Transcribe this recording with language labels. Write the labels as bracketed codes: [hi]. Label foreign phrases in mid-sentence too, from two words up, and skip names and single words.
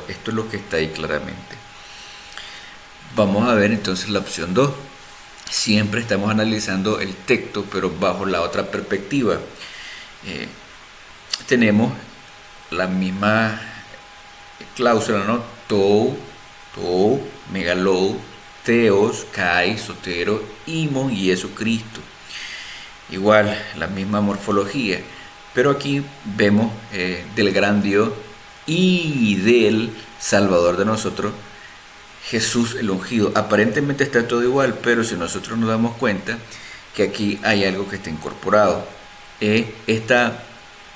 [es] Esto es lo que está ahí claramente. Vamos a ver entonces la opción 2. Siempre estamos analizando el texto, pero bajo la otra perspectiva. Tenemos la misma cláusula, ¿no? Tou, [el] μεγάλου, θεός, καί, σωτῆρος, ἡμῶν y Jesucristo. [es] Igual, la misma morfología, pero aquí vemos del gran Dios y del Salvador de nosotros, Jesús el ungido. Aparentemente está todo igual, pero si nosotros nos damos cuenta que aquí hay algo que está incorporado.